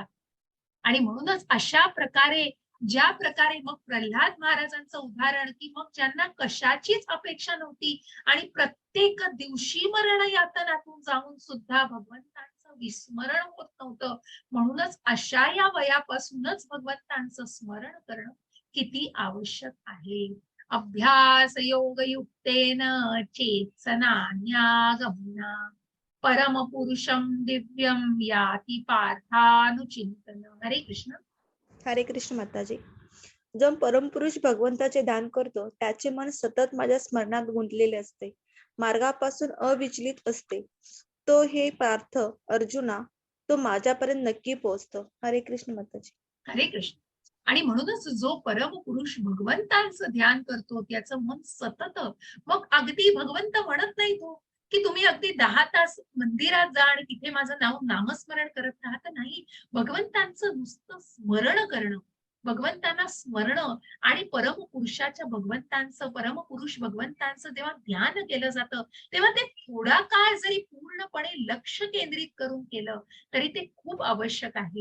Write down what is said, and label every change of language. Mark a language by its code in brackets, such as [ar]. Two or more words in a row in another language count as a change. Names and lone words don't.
[mr] आणि म्हणूनच अशा प्रकारे, ज्या प्रकारे मग प्रल्हाद महाराजांचं उदाहरण की मग ज्यांना कशाचीच अपेक्षा नव्हती आणि प्रत्येक दिवशी मरण यातनातून जाऊन सुद्धा भगवंतांचं विस्मरण होत नव्हतं, म्हणूनच अशा या वयापासूनच भगवंतांचं स्मरण करणं किती आवश्यक आहे. [sa] अभ्यास योग युक्तेन चेत्सनान्यागमना परम पुरुषम दिव्यम याति पार्थानुचिंतन. [mr] हरे कृष्ण. हरे कृष्ण माताजी. जो परमपुरुष भगवंताचे ध्यान करतो त्याचे मन सतत माझ्या स्मरणात गुंतलेले असते, मार्गापासून अविचलित असते. तो हे पार्थ अर्जुना, तो माझ्यापर्यंत नक्की पोहोचतो. हरे कृष्ण माताजी. हरे कृष्ण. आणि म्हणूनच जो परमपुरुष भगवंतांचं ध्यान करतो त्याचं मन सतत, मग अगदी भगवंत म्हणत नाही तो की तुम्ही अगदी 10 तास मंदिरात जा आणि तिथे माझं नामस्मरण करत राहा, तर नाही. भगवंतांचं नुसतं स्मरण करणं, भगवंतांना स्मरण आणि परमपुरुषाच्या परमपुरुष भगवंतांचं जेव्हा ध्यान केलं जातं तेव्हा ते थोडा काळ जरी पूर्णपणे लक्ष केंद्रित करून केलं तरी ते खूप आवश्यक आहे.